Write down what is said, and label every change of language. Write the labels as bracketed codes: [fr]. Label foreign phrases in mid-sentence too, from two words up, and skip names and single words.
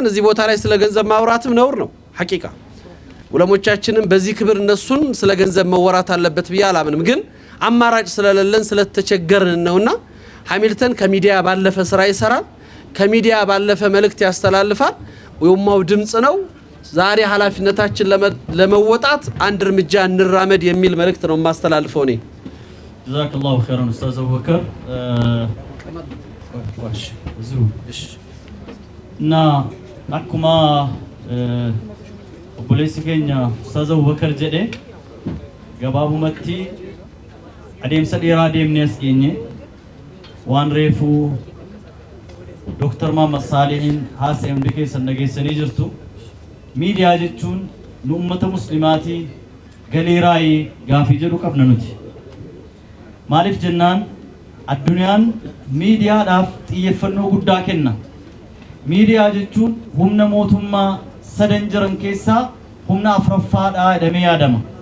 [am] እዚህ ቦታ ላይ ስለ ገንዘብ ማውራትም ነውር ነው ሐቂቃ ዑለሞቻችንም በዚህ ክብር እነሱን ስለ ገንዘብ መወራት አለበት ብያ አላምንም ግን አማራጭ ስለሌለን ስለተቸገርን ነውና ሃሚልተን ከሚዲያ ባለፈ ስራ ይሰራል ከሚዲያ ባለፈ መልእክት ያስተላልፋል የኡማው ድምጽ ነው ዛሬ ኃላፊነታችን ለመወጣት አንድ እርምጃ እንራመድ የሚል መልእክት ነው ማስተላልፈው ነኝ [ar] جزاك الله خيرا [om] ኡስታዝ አቡበከር እና አኩማ obboleessi keenya Ustaaz Abubakar jedhe gabaabumatti adeemsa dheeraa deemnee as geenye waan reefuu Dr. Muhammad Saalihin haasa'e keessan dhageessanii jirtu miidiyaa jechuun nu ummata muslimaatii galiiraayii gaafii jedhu qabna nuti maaliif jennaan addunyaan miidiyaadhaaf xiyyeeffannoo guddaa kenna miidiyaa jechuun humna mootummaa sadan jiran keessaa humna afraffaadha jedhamee yaadama